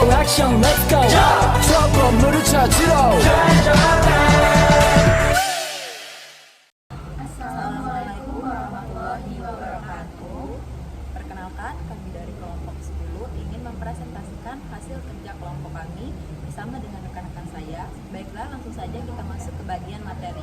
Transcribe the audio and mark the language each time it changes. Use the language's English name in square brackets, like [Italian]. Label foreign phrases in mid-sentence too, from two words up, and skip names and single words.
[Korean] 액션 [English] let's go [Korean] 저 건물을 찾으러 [Arabic] السلام عليكم ورحمة الله وبركاته. [Indonesian] Perkenalkan, kami dari kelompok 10 ingin mempresentasikan hasil kerja kelompok kami bersama dengan rekan-rekan saya. Baiklah, langsung saja kita masuk ke bagian materi.